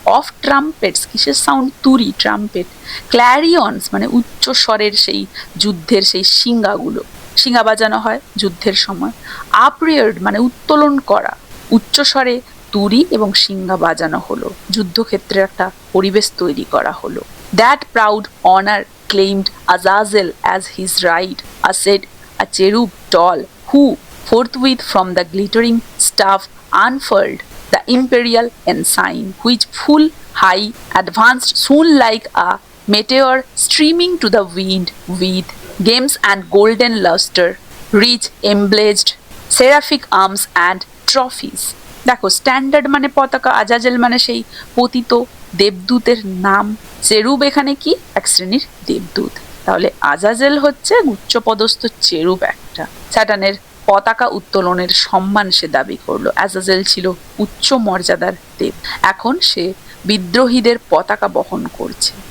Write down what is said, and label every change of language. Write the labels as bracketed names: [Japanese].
[Bangla] Of trumpets, কিসের sound? তুরি, trumpet. ক্ল্যারিয়নস মানে উচ্চ স্বরের সেই যুদ্ধের সেই শিঙ্গাগুলো, শিঙ্গা বাজানো হয় যুদ্ধের সময়। আপরিয়ার্ড মানে উত্তোলন করা, উচ্চ স্বরে তুরি এবং শিঙ্গা বাজানো হলো, যুদ্ধক্ষেত্রে একটা পরিবেশ তৈরি করা হলো। [English] That proud honour claimed Azazel as his right, said a cherub tall, who forthwith from the glittering staff unfurled the imperial ensign, which full high advanced soon like a meteor streaming to the wind with gems and golden luster, rich emblazed seraphic arms and trophies। [Bangla] দেখো, standard মানে পতাকা, আজাজেল মানে সেই পতিত দেবদূতের নাম, চেরুব এখানে কি? এক শ্রেণীর দেবদূত। তাহলে আজাজেল হচ্ছে উচ্চপদস্থ চেরুব একটা। স্যাটার্নের পতাকা উত্তোলনের সম্মান সে দাবি করলো। আজাজেল ছিল উচ্চ মর্যাদার দেব, এখন সে বিদ্রোহীদের পতাকা বহন করছে।